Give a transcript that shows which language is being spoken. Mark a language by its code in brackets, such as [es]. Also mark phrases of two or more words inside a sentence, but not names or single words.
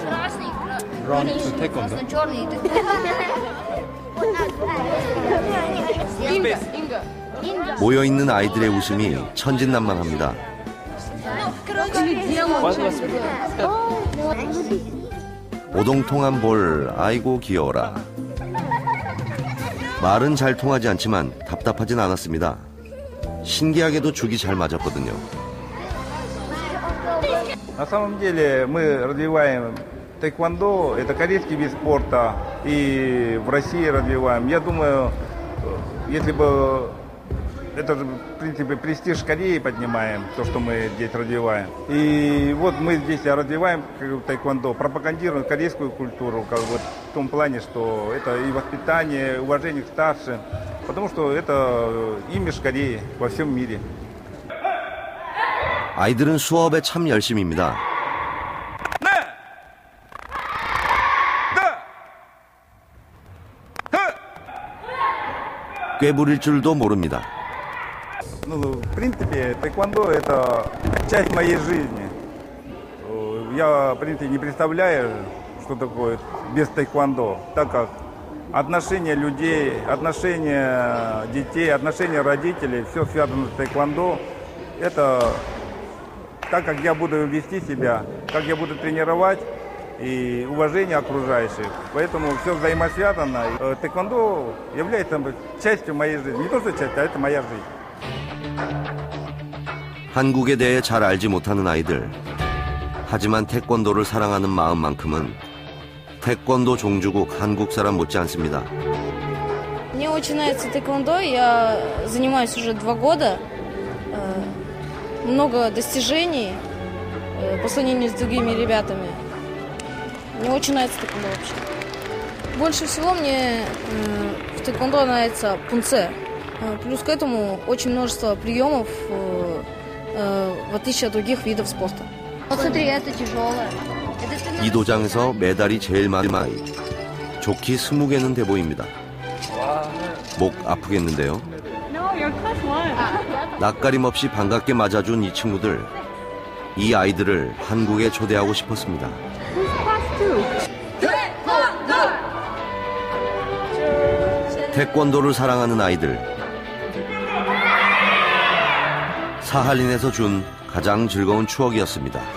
[ko] 모여있는 아이들의 웃음이 천진난만합니다. 오동통한 볼, 아이고 귀여워라. 말은 잘 통하지 않지만 답답하진 않았습니다. 신기하게도 죽이 잘 맞았거든요. [ru] На самом деле мы развиваем тэквондо, это корейский вид спорта, и в России развиваем. Я думаю, если бы это, в принципе, престиж Кореи поднимаем, то, что мы здесь развиваем. И вот мы здесь развиваем тэквондо, пропагандируем корейскую культуру, как вот в том плане, что это и воспитание, уважение к старшим, потому что это имидж Кореи во всем мире. [ko] 아이들은 수업에 참 열심입니다. 꾀부릴 줄도 모릅니다. [ru] Ну, в принципе, тэквондо – это часть моей жизни. Я, в принципе, не представляю, что такое без тэквондо, так как отношения людей, отношения детей, отношения родителей, все связано с тэквондо. Это так, как я буду вести себя, как я буду тренировать и уважение окружающих. Поэтому все взаимосвязано. Тэквондо является частью моей жизни. Не то, что часть, а это моя жизнь. [ko] 한국에 대해 잘 알지 못하는 아이들. 하지만 태권도를 사랑하는 마음만큼은 태권도 종주국 한국 사람 못지 않습니다. [ru] Мне очень нравится тэквондо, я занимаюсь уже 2 года. Много достижений по сравнению с другими ребятами. Мне очень нравится тэквондо вообще. Больше всего мне в тэквондо нравится пунце. Плюс к этому очень множество приемов, в отличие от других видов спорта. Вот смотри, это тяжелое. [ko] 이 도장에서 메달이 제일 많은 아이. 좋기 20개는 돼 보입니다. 목 아프겠는데요. [en] No, you're class 1. [ko] 낯가림 없이 반갑게 맞아준 이 친구들. 이 아이들을 한국에 초대하고 싶었습니다. 태권도를 사랑하는 아이들. 사할린에서 준 가장 즐거운 추억이었습니다.